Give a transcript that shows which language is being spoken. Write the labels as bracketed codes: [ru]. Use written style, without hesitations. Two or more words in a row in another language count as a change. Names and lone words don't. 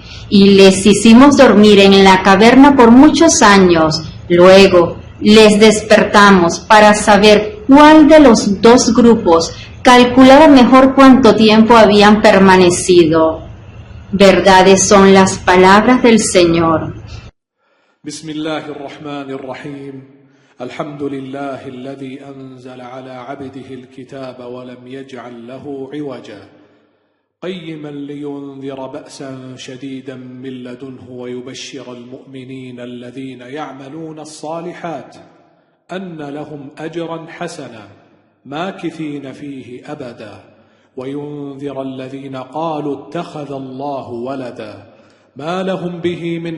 [es] Y les hicimos dormir en la caverna por muchos años. Luego les despertamos para saber cuál de los dos grupos calculaba mejor cuánto tiempo habían permanecido. Verdades son las palabras del Señor. [ar] بسم الله الرحمن الرحيم. الحمد لله الذي أنزل على عبده الكتاب ولم يجعل له عوجا. قيما لينذر بأسا شديدا من لدنه ويبشر المؤمنين الذين يعملون الصالحات أن لهم أجرا حسنا ماكثين فيه أبدا وينذر الذين قالوا اتخذ الله ولدا ما لهم به من